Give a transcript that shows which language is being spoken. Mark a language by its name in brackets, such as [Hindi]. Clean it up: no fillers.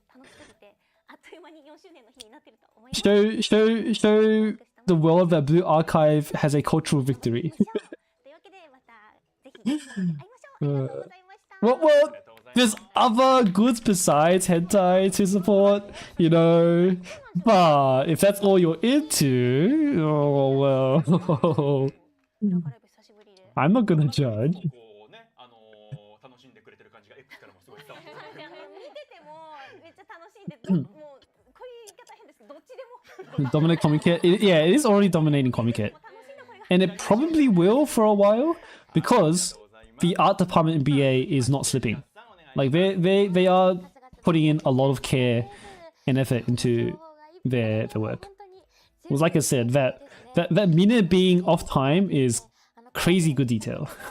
[Japanese] 楽しすぎてあっという間に4周年の日になってると思います。 [English] Show the world that Blue Archive has a cultural victory. [Japanese] というわけでまたぜひ会いましょう。ありがとうございました。 [English] What? There's other goods besides hentai to support, you know. But if that's all you're into, oh well. [Japanese] ブローカライブ久しぶりで [English] I'm not gonna judge. [Japanese] こうね、楽しんでくれてる感じが X からもすごい伝わってくる。見ててもめっちゃ楽しんでもうこういう言い方変ですけどどっちでも [English] Dominate Comic Kit. Yeah, it is already dominating Comic Kit. [Japanese] 楽しんだこれが [English] And it probably will for a while because the art department in BA is not slipping. Like they are putting in a lot of care and effort into their work. Well, like I said, that minute being off time is crazy good detail.